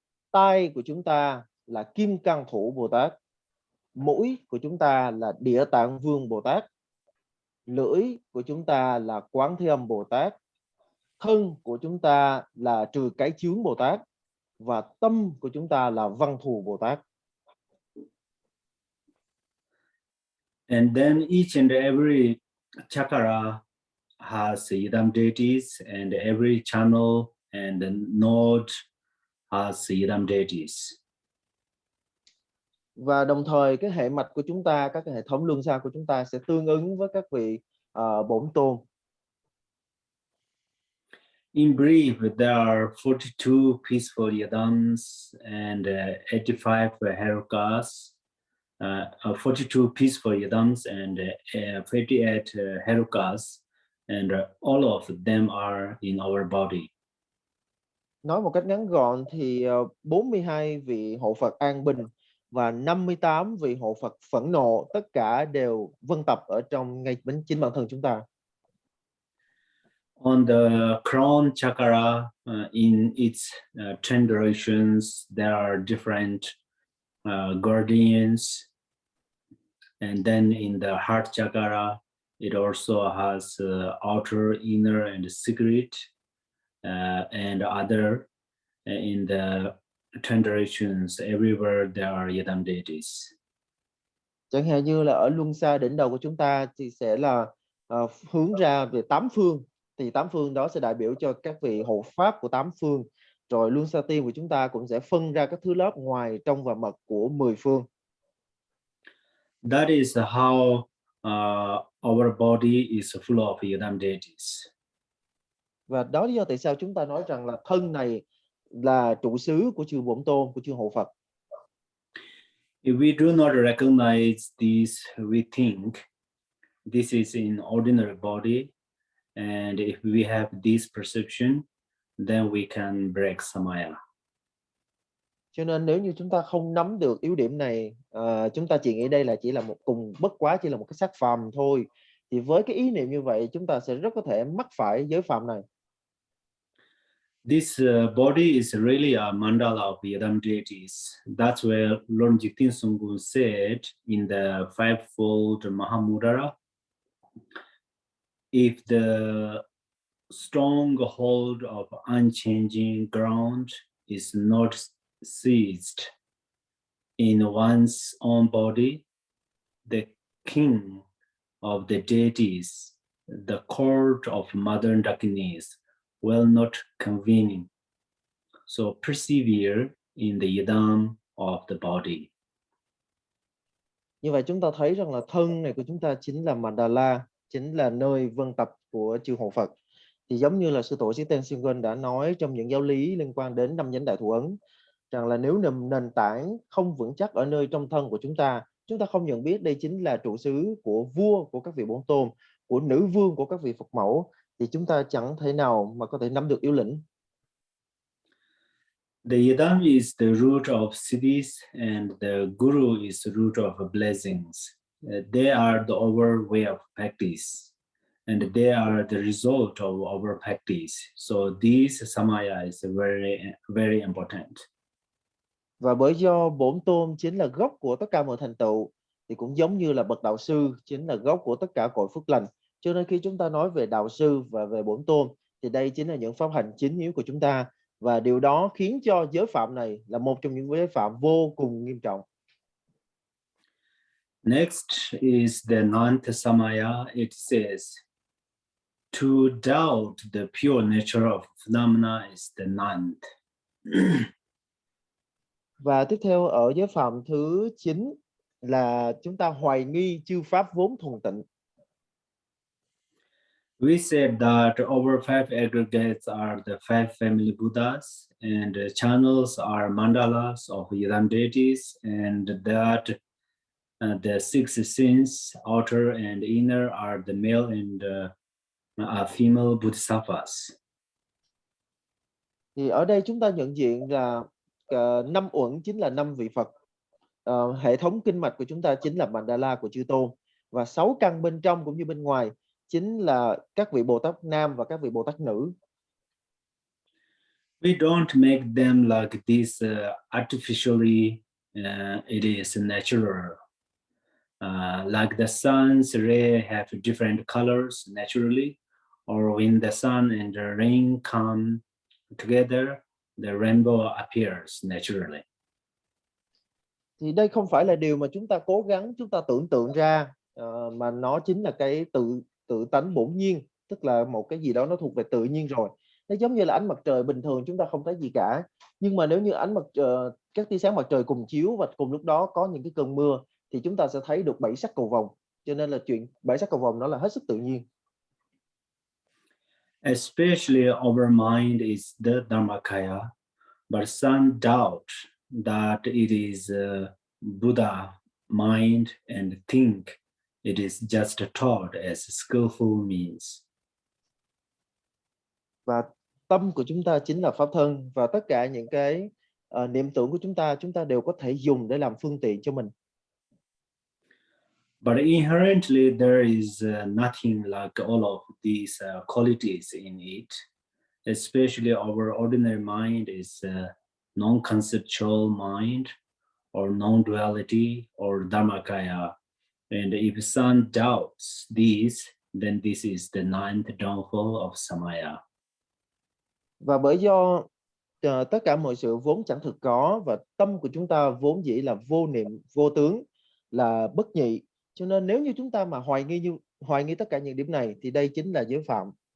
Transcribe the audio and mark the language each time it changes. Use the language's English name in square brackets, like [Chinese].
[Vietnamese] Tai của chúng ta là kim cang thủ Bồ Tát. Mũi của chúng ta là địa tạng vương Bồ Tát. Lưỡi của chúng ta là quán thế âm Bồ Tát. Thân của chúng ta là trừ cái chướng Bồ Tát. Và tâm của chúng ta là văn thù Bồ Tát. [English] And then each and every chakra has yidam deities, and every channel and node has yidam deities. [Vietnamese] Và đồng thời cái hệ mạch của chúng ta, các cái hệ thống luân xa của chúng ta sẽ tương ứng với các vị bổn tôn. [English] In brief, there are 42 peaceful yidams and 85 herukas. 42 peaceful yidams and 58 herukas, and all of them are in our body. [Vietnamese] Nói một cách ngắn gọn thì 42 vị hộ Phật an bình và 58 vị hộ Phật phẫn nộ, tất cả đều vân tập ở trong ngay chính bản thân chúng ta. [English] On the crown chakra, in its 10 directions, there are different guardians. And then in the heart chakra, it also has outer, inner, and secret, and other. In the 10 directions, everywhere there are yidam deities. [Vietnamese] Chẳng hạn như là ở luân xa đỉnh đầu của chúng ta thì sẽ là hướng ra về 8 phương. Thì 8 phương đó sẽ đại biểu cho các vị hộ pháp của 8 phương. Rồi luân xa tiên của chúng ta cũng sẽ phân ra các thứ lớp ngoài, trong và mật của 10 phương. [English] That is how our body is full of yidam deities. [Vietnamese] Và đó là lý do tại sao chúng ta nói rằng là thân này là trụ xứ của chư Bổn Tôn, của chư hộ Phật. [English] If we do not recognize this, we think this is in ordinary body, and if we have this perception, then we can break samaya. [Vietnamese] Cho nên nếu như chúng ta không nắm được yếu điểm này, chúng ta chỉ nghĩ đây là chỉ là một cùng bất quá, chỉ là một cái xác phàm thôi, thì với cái ý niệm như vậy chúng ta sẽ rất có thể mắc phải giới phạm này. [English] This body is really a mandala of yidam deities. That's where Lord Jigten Sunggu said in the fivefold Mahamudra, if the stronghold of unchanging ground is not seized in one's own body, the king of the deities, the court of modern darkness, will not convene. So persevere in the yidam of the body. [Vietnamese] Như vậy chúng ta thấy rằng là thân này của chúng ta chính là mandala, chính là nơi vân tập của chư hộ Phật. Thì giống như là sư tổ Sĩ Tenzin đã nói trong những giáo lý liên quan đến 5 nhánh đại thủ ấn, rằng là nếu nền tảng không vững chắc ở nơi trong thân của chúng ta không nhận biết đây chính là trụ xứ của vua, của các vị bổn tôn, của nữ vương, của các vị Phật mẫu, thì chúng ta chẳng thể nào mà có thể nắm được yếu lĩnh. [English] The yidam is the root of siddhis, and the guru is the root of blessings. They are the our way of practice, and they are the result of our practice. So this samaya is very, very important. [Vietnamese] Và bởi do bổn tôn chính là gốc của tất cả mọi thành tựu, thì cũng giống như là bậc đạo sư chính là gốc của tất cả cội phước lành. Cho nên khi chúng ta nói về đạo sư và về bổn tôn, thì đây chính là những pháp hành chính yếu của chúng ta. Và điều đó khiến cho giới phạm này là một trong những giới phạm vô cùng nghiêm trọng. [English] Next is the ninth samaya. It says, To doubt the pure nature of phenomena is the ninth. [Vietnamese] Và tiếp theo ở giới phạm thứ 9 là chúng ta hoài nghi chư pháp vốn thuần tịnh. [English] We said that over 5 aggregates are the 5 family Buddhas, and the channels are mandalas of Yidam deities, and that the 6 sins, outer and inner, are the male and female bodhisattvas. [Vietnamese] Thì ở đây chúng ta nhận diện là 5 uẩn chính là 5 vị Phật. Hệ thống kinh mạch của chúng ta chính là mandala của chư tôn, và 6 căn bên trong cũng như bên ngoài chính là các vị Bồ Tát nam và các vị Bồ Tát nữ. [English] We don't make them like this artificially. It is natural. Like the sun's ray have different colors naturally, or when the sun and the rain come together, the rainbow appears naturally. [Vietnamese] Thì đây không phải là điều mà chúng ta cố gắng, chúng ta tưởng tượng ra, mà nó chính là cái tự tánh bổn nhiên, tức là một cái gì đó nó thuộc về tự nhiên rồi. Nó giống như là ánh mặt trời bình thường chúng ta không thấy gì cả, nhưng mà nếu như các tia sáng mặt trời cùng chiếu và cùng lúc đó có những cái cơn mưa thì chúng ta sẽ thấy được 7 sắc cầu vồng. Cho nên là chuyện 7 sắc cầu vồng nó là hết sức tự nhiên. [English] Especially our mind is the Dharmakaya, but some doubt that it is Buddha mind and think it is just taught as skillful means. [Vietnamese] Và tâm của chúng ta chính là pháp thân, và tất cả những cái niệm tưởng của chúng ta đều có thể dùng để làm phương tiện cho mình. [English] But inherently there is nothing like all of these qualities in it. Especially our ordinary mind is non-conceptual mind, or non-duality, or Dharmakaya. And if some doubts these, then this is the 9th downfall of Samaya. [Vietnamese] Và bởi do tất cả mọi sự vốn chẳng thực có, và tâm của chúng ta vốn dĩ là vô niệm, vô tướng, là bất nhị. Cho nên nếu như chúng ta mà hoài nghi tất cả những điểm này thì đây chính là giới phạm.